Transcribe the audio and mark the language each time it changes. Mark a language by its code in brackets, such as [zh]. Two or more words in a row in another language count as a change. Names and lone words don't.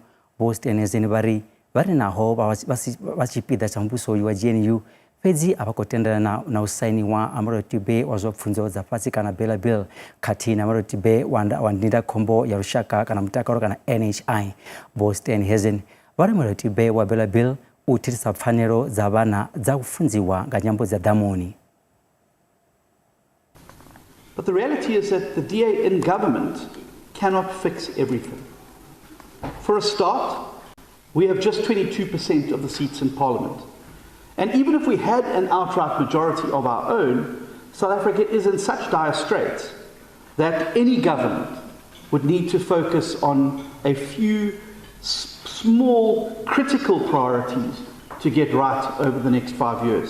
[ve] Vho Steenhuisen vari naho vha tshipiḓa tsha muvhuso uyu wa GNU fhedzi a vha khou tendelana na u sainiwa ha mulayotibe wa zwa pfunzo dza fhasi kana bela bill khathihi na mulayotibe wa ndindakhombo ya lushaka kana mutakalo kana NHI. Vho Steenhuisen vari mulayotibe wa bela bill u thithisa pfanelo dza vhana dza u funziwa nga nyambo dza ḓamuni. [en] But the reality is that the DA in government cannot fix everything. For a start, we have just 22% of the seats in Parliament. And even if we had an outright majority of our own, South Africa is in such dire straits that any government would need to focus on a few small critical priorities to get right over the next 5 years.